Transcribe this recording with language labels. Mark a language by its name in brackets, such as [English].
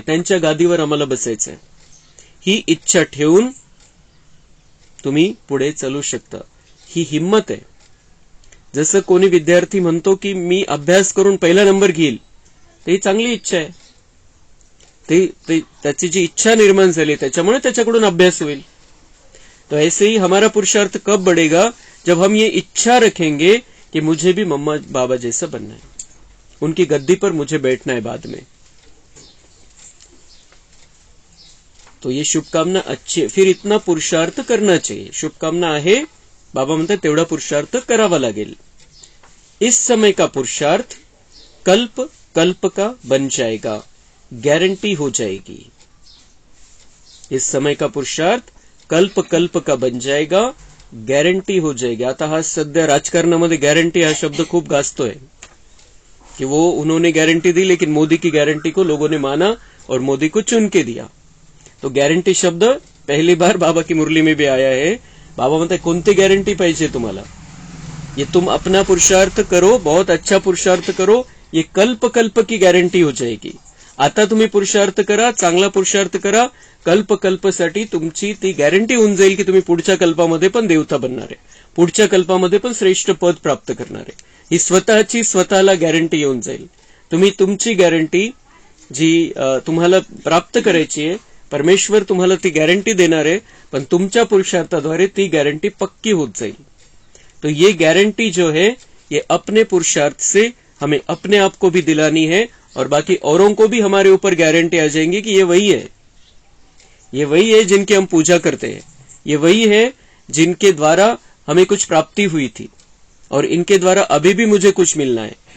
[Marathi] त्यांच्या गादीवर आम्हाला बसायचंय. ही इच्छा ठेवून तुम्ही पुढे चालू शकता. ही हिम्मत आहे. जसं कोणी विद्यार्थी म्हणतो की मी अभ्यास करून पहिला नंबर घेईल, ते चांगली इच्छा आहे. त्याची जी इच्छा निर्माण झाली त्याच्यामुळे त्याच्याकडून अभ्यास होईल. [Hindi] तो ऐसे ही हमारा पुरुषार्थ कब बढ़ेगा? जब हम ये इच्छा रखेंगे कि मुझे भी मम्मा बाबा जैसा बनना है, उनकी गद्दी पर मुझे बैठना है बाद में. तो ये शुभकामना अच्छी है. फिर इतना पुरुषार्थ करना चाहिए. [Marathi] शुभकामना आहे, बाबा म्हणतात तेवढा पुरुषार्थ करावा लागेल. [Hindi] इस समय का पुरुषार्थ कल्प कल्प का बन जाएगा, गारंटी हो जाएगी. इस समय का पुरुषार्थ कल्प कल्प का बन जाएगा, गॅरंटी हो जाएगी. [Marathi] आता हा सध्या राजकारणामध्ये गॅरंटी हा शब्द खूप गाजतोय कि [Hindi] वो उन्होंने गारंटी दी, लेकिन मोदी की गारंटी को लोगों ने माना और मोदी को चुन के दिया. तो गॅरंटी शब्द पहली बार बाबा की मुरली में भी आया है. [Marathi] बाबा म्हणतात कोणती गॅरंटी पाहिजे तुम्हाला? [Hindi] ये तुम अपना पुरुषार्थ करो, बहुत अच्छा पुरुषार्थ करो, ये कल्प कल्प की गॅरंटी हो जाएगी. [Marathi] आता तुम्ही पुरुषार्थ करा, चांगला पुरुषार्थ करा, कल्प कल्पसाठी तुमची ती गॅरंटी होऊन जाईल की तुम्ही पुढच्या कल्पामध्ये पण देवता बनणार आहे, पुढच्या कल्पामध्ये पण श्रेष्ठ पद प्राप्त करणार आहे. ही स्वतःची स्वतःला गॅरंटी येऊन जाईल. तुम्ही तुमची गॅरंटी जी तुम्हाला प्राप्त करायची आहे, परमेश्वर तुम्हाला ती गॅरंटी देणार आहे, पण तुमच्या पुरुषार्थाद्वारे ती गॅरंटी पक्की होत जाईल. [Hindi] तो ये गॅरंटी जो है ये अपने पुरुषार्थ से हमें अपने आप को भी दिलानी है और बाकी औरों को भी हमारे ऊपर गारंटी आ जाएंगी कि ये वही है, ये वही है जिनकी हम पूजा करते हैं, ये वही है जिनके द्वारा हमें कुछ प्राप्ति हुई थी और इनके द्वारा अभी भी मुझे कुछ मिलना है.